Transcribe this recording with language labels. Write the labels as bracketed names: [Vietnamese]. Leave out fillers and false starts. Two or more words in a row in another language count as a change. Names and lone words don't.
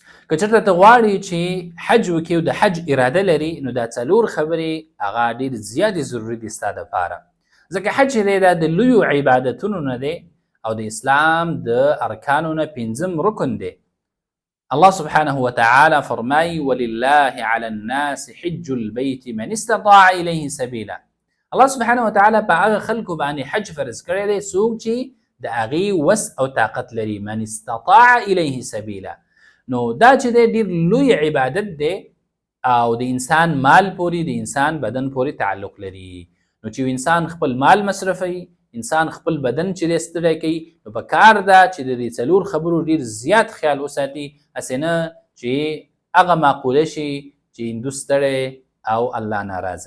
[Pashto] که چېرته ته غواړې چې حج وکړې او د حج اراده لري نو دا څلور خبرې هغه ډېر زیاتې ضروري دي ستا دپاره. ځکه حج چې دی دا د لویو عبادتونو نه دی او د اسلام د ارکانو نه پنځم رکن دی. [Arabic] الله سبحانه وتعالى فرمای ولله على الناس حج البيت من استطاع إليه سبيلا. [Pashto] الله سبحانه وتعالى په هغه خلکو باندې حج فرض کړی دی څوک چې د هغې وس او طاقت لري. [Arabic] من استطاع إليه سبيلا [Pashto] نو دا چې دی ډېر لوی عبادت دی او د انسان مال پورې د انسان بدن پورې تعلق لري. نو چې انسان خپل مال مصرفوي، انسان خپل بدن چې دی ستړی کوي، نو په کار ده چې د دې څلور خبرو ډېر زیات خیال وساتي، هسې نه چې هغه معقوله شي چې هندو ستړی او الله ناراضه.